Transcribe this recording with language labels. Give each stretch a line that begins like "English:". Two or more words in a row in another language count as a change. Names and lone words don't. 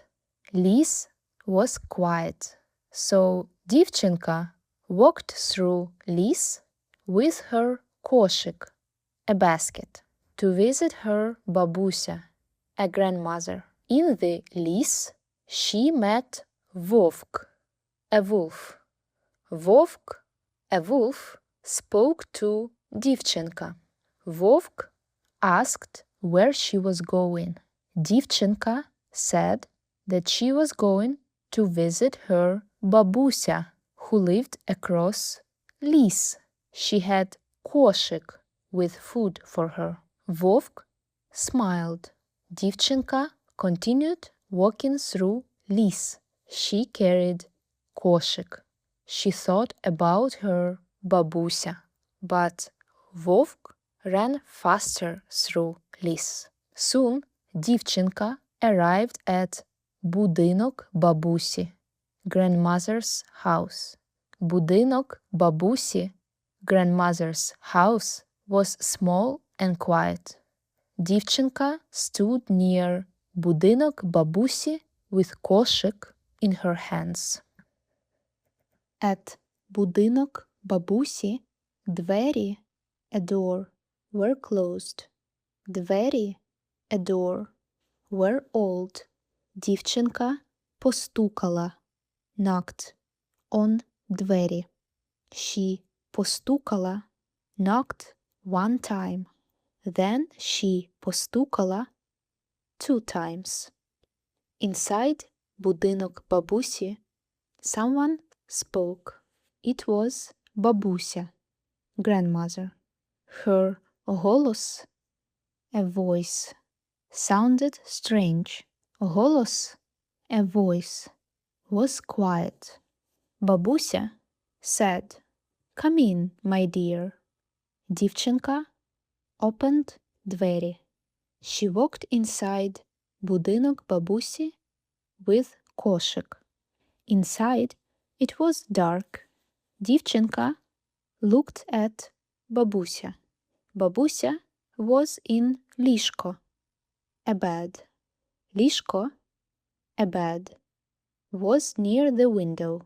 English: Ліс was quiet, so дівчинка walked through ліс with her кошик, a basket, to visit her бабуся, a grandmother. In the ліс she met вовк, a wolf. Вовк, a wolf, spoke to дівчинка. Вовк asked where she was going. Дівчинка said that she was going to visit her бабуся, who lived across ліс. She had кошик with food for her. Вовк smiled. Дівчинка continued walking through ліс. She carried кошик. She thought about her бабуся, but вовк ran faster through ліс. Soon дівчинка arrived at
Ukrainian: будинок бабусі,
English: grandmother's house.
Ukrainian: Будинок бабусі,
English: grandmother's house, was small and quiet. Дівчинка stood near
Ukrainian: будинок бабусі
English: with кошик in her hands.
Ukrainian: At будинок бабусі двері,
English: a door, were closed. Двері, a door, were old.
Ukrainian: Дівчинка постукала,
English: knocked, on двері. She постукала, knocked one time. Then she постукала 2 times. Inside
Ukrainian: будинок бабусі
English: someone spoke. It was бабуся, grandmother. Her голос, a voice, sounded strange. Голос, a voice, was quiet. Бабуся said, "Come in, my dear." Дівчинка opened двері. She walked inside
Ukrainian: будинок бабусі
English: with кошик. Inside it was dark. Дівчинка looked at бабуся. Бабуся was in ліжко, a bed. Ліжко, a bed, was near the window.